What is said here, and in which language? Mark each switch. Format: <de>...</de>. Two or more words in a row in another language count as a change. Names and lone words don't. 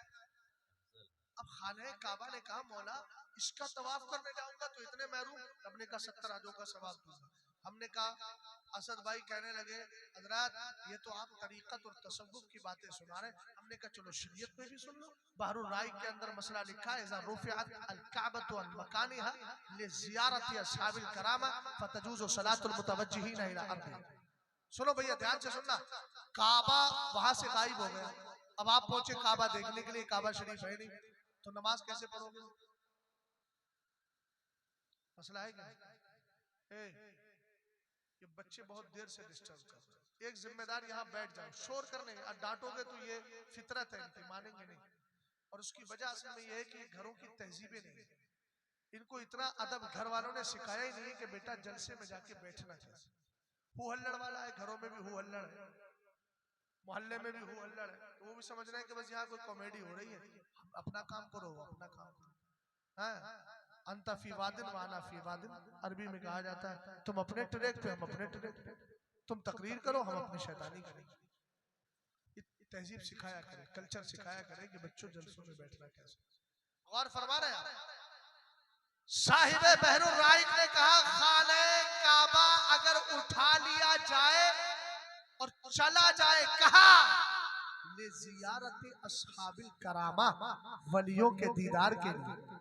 <hi>अब खाने काबा ने कहा मौला इसका तवाफ करने जाऊंगा तो इतने महरूम। हमने कहा 70 हाजों का सवाब दूंगा। हमने कहा असद भाई कहने लगे हजरत ये तो आप तरीकत और तसव्वुफ की बातें सुना रहे। हमने कहा चलो शरीयत में भी सुन लो। बहरुल राइक के अंदर मसला लिखा है</hi> <ar>إذا رفعت الكعبة عن مكانها لزيارة أصحاب الكرامة فتجوز صلاة المتوجهين إلى أرضي.</ar> <hi>सुनो भैया ध्यान से सुनना, काबा वहां से गायब हो गया। अब आप पहुंचे काबा देखने के लिए, काबा शरीफ है नहीं, तो नमाज कैसे पढ़ोगे? मसला है क्या? ये बच्चे बहुत देर से डिस्टर्ब कर रहे हैं। एक जिम्मेदार यहाँ बैठ जाओ, शोर करने डांटोगे तो ये फितरत है इनकी, मानेंगे नहीं। और उसकी वजह असल में ये है कि घरों की तहजीबें नहीं, इनको इतना अदब घर वालों ने सिखाया ही नहीं कि बेटा जलसे में जाके बैठना कैसे। हु हल्लड़ वाला है, घरों में भी हु हल्लड़ है, मोहल्ले में भी हु हल्लड़ है, तो वो भी समझ रहे हैं कि बस यहाँ कोई कॉमेडी हो रही है। अपना काम करो, अपना काम करो।</hi> <ar>أنت في وادٍ وأنا في وادٍ,</ar> <hi>अरबी में कहा जाता है तुम अपने ट्रैक पे हम अपने ट्रैक पे, तुम तकरीर करो हम अपनी शैतानी करेंगे। तहजीब सिखाया करे, कल्चर सिखाया करे कि बच्चों जलसों में बैठना कैसे। गौर फरमा रहे हैं साहिबे बहरुल राइक ने कहा खाने काबा अगर उठा लिया जाए और चला जाए कहा ले</hi> <ar>زيارة أصحاب الكرامة,</ar> <hi>वलियों के दीदार के लिए।</hi>